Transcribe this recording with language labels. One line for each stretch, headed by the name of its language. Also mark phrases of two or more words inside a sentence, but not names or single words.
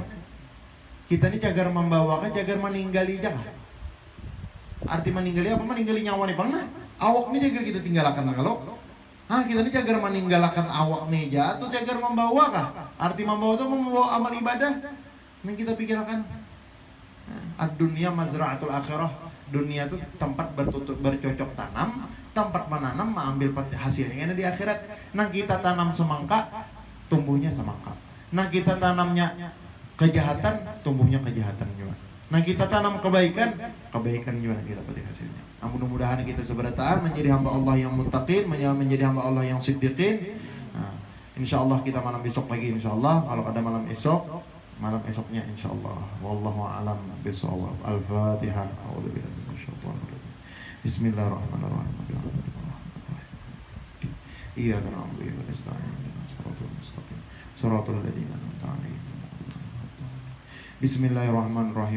Banjar: Kita ini cagar membawa kan cagar meninggali aja kan? Arti meninggali apa? Meninggali nyawa nih bang nah. Awak nih jaga kita tinggalkan kalau. Kita ini cagar meninggalkan awak nih aja atau cagar membawa kah? Arti membawa itu membawa amal ibadah. Ini kita pikirkan.
Arabic: الدنيا مزرعة الآخرة.
Banjar: Dunia itu tempat bercocok tanam, tempat menanam mengambil hasilnya di akhirat. Nah kita tanam semangka, tumbuhnya semangka. Nah kita tanamnya kejahatan, tumbuhnya kejahatan juga. Nah kita tanam kebaikan juga kita dapat hasilnya. Nah, mudah-mudahan kita seberataan menjadi hamba Allah yang muttaqin, menjadi hamba Allah yang siddiqin. Nah,
Arabic: إن شاء الله
Banjar: kita malam besok lagi
Arabic: إن شاء الله.
Banjar: Kalau ada malam esoknya
Arabic: إن شاء الله. والله أعلم بالصواب. الفاتحة. بسم الله الرحمن الرحيم. إياك نعبد وإياك نستعين. الصراط المستقيم. صراط الذين أنعمت عليهم. بسم الله الرحمن الرحيم.